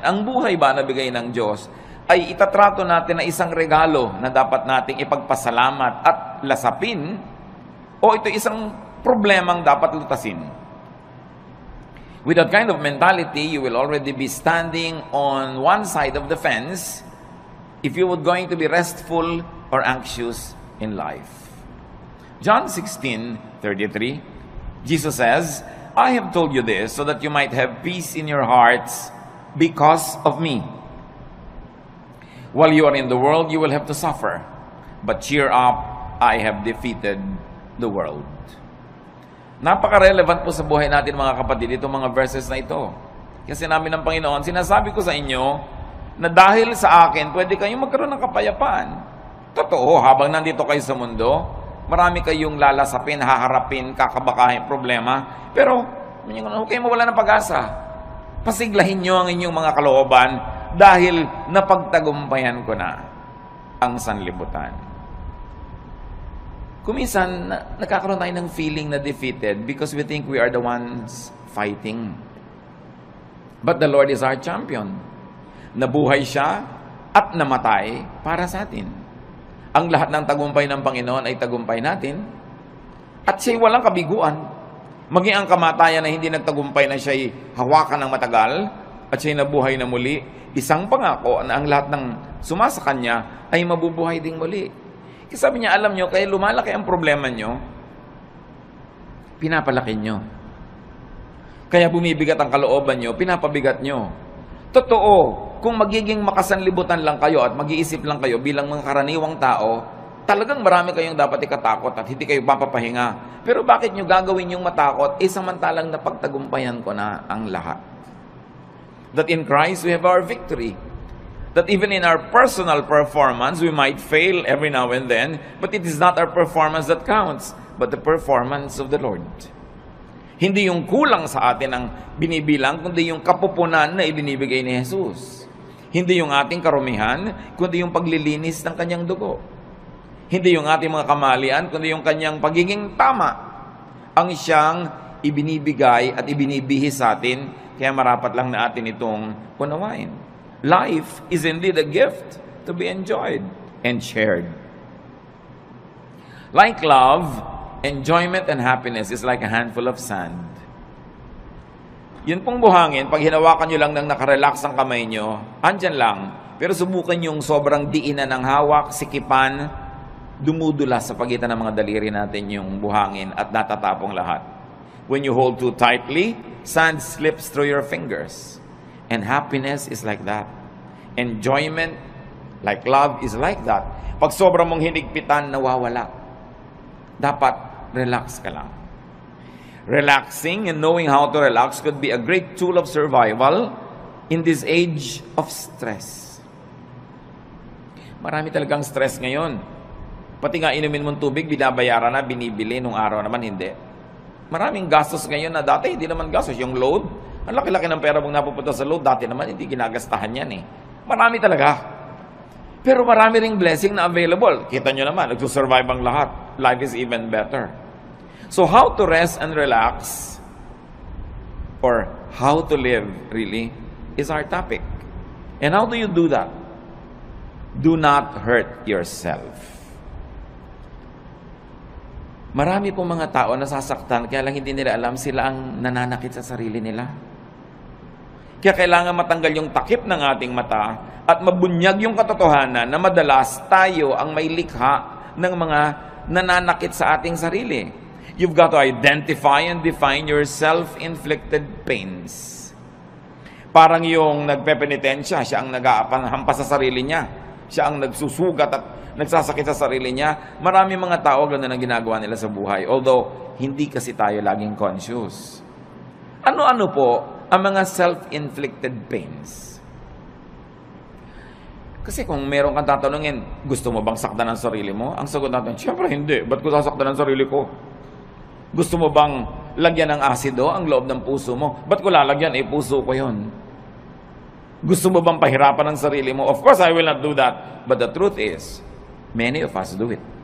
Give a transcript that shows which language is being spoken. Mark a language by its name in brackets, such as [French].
[Filipino] Ang buhay ba na bigay ng Diyos ay itatrato natin na isang regalo na dapat nating ipagpasalamat at lasapin, o ito isang problemang dapat lutasin. [English] With that kind of mentality, you will already be standing on one side of the fence if you were going to be restful or anxious in life. John 16:33, Jesus says, I have told you this so that you might have peace in your hearts because of me. While you are in the world, you will have to suffer. But cheer up, I have defeated the world. [Filipino] Napaka-relevant po sa buhay natin mga kapatid, itong mga verses na ito. Kasi namin ng Panginoon, sinasabi ko sa inyo na dahil sa akin, pwede kayong magkaroon ng kapayapaan. Totoo, habang nandito kayo sa mundo, marami kayong lalasapin, haharapin, kakabakahin, problema. Pero, huwag kayong mawala ng pag-asa. Pasiglahin nyo ang inyong mga kalooban dahil napagtagumpayan ko na ang sanlibutan. Kuminsan, nagkakaroon tayo ng [English] feeling na defeated because we think we are the ones fighting. But the Lord is our champion. [Filipino] Nabuhay siya at namatay para sa atin. Ang lahat ng tagumpay ng Panginoon ay tagumpay natin. At siya'y walang kabiguan. Maging ang kamatayan na hindi nagtagumpay na siya'y hawakan ng matagal at siya'y nabuhay na muli, isang pangako na ang lahat ng sumasa kanya ay mabubuhay ding muli. Kasi sabi niya, alam nyo, kaya lumalaki ang problema nyo, pinapalaki nyo. Kaya bumibigat ang kalooban nyo, pinapabigat nyo. Totoo, kung magiging makasanlibutan lang kayo at mag-iisip lang kayo bilang mga karaniwang tao, talagang marami kayong dapat ikatakot at hindi kayo papapahinga. Pero bakit nyo gagawin yung matakot? Samantalang napagtagumpayan ko na ang lahat. [English] That in Christ we have our victory. That even in our personal performance, we might fail every now and then, but it is not our performance that counts, but the performance of the Lord. [Filipino] Hindi yung kulang sa atin ang binibilang, kundi yung kapupunan na ibinibigay ni Jesus. Hindi yung ating karumihan, kundi yung paglilinis ng kanyang dugo. Hindi yung ating mga kamalian, kundi yung kanyang pagiging tama. Ang siyang ibinibigay at ibinibihis sa atin, kaya marapat lang na atin itong unawain. [English] Life is indeed a gift to be enjoyed and shared. Like love, enjoyment and happiness is like a handful of sand. [Filipino] Yun pong buhangin, pag hinawakan nyo lang ng nakarelax ang kamay nyo, andyan lang. Pero subukan yung sobrang diinan ng hawak, sikipan, dumudulas sa pagitan ng mga daliri natin yung buhangin at natatapong lahat. [English] When you hold too tightly, sand slips through your fingers. And happiness is like that. Enjoyment, like love, is like that. [Filipino] Pag sobrang mong hinigpitan, nawawala. Dapat relax ka lang. [English] Relaxing and knowing how to relax could be a great tool of survival in this age of stress. [Filipino] Marami talagang stress ngayon. Pati nga inumin mong tubig, binabayaran na, binibili, nung araw naman hindi. Maraming gastos ngayon na dati hindi naman gastos. Yung load, ang laki-laki ng pera mong napupunta sa load, dati naman hindi ginagastahan yan eh. Marami talaga. Pero marami ring blessing na available. Kita nyo naman, nagsusurvive ang lahat. [English] Life is even better. So how to rest and relax, or how to live really, is our topic. And how do you do that? Do not hurt yourself. [Filipino] Marami pong mga tao nasasaktan, kaya lang hindi nila alam sila ang nananakit sa sarili nila. Kaya kailangan matanggal yung takip ng ating mata at mabunyag yung katotohanan na madalas tayo ang may likha ng mga nananakit sa ating sarili. [English] You've got to identify and define your self-inflicted pains. [Filipino] Parang yung nagpepenitensya, siya ang nag-aapanghampas sa sarili niya. Siya ang nagsusugat at nagsasakit sa sarili niya. Marami mga tao ganoon ang ginagawa nila sa buhay. Although, hindi kasi tayo laging conscious. Ano-ano po ang mga self-inflicted pains? Kasi kung meron kang tatanungin, gusto mo bang saktan ang sarili mo? Ang sagot natin, siyempre hindi. Ba't ko sasaktan ang sarili ko? Gusto mo bang lagyan ng asido ang loob ng puso mo? Ba't ko lalagyan? Puso ko yun. Gusto mo bang pahirapan ang sarili mo? [English] Of course, I will not do that. But the truth is, many of us do it.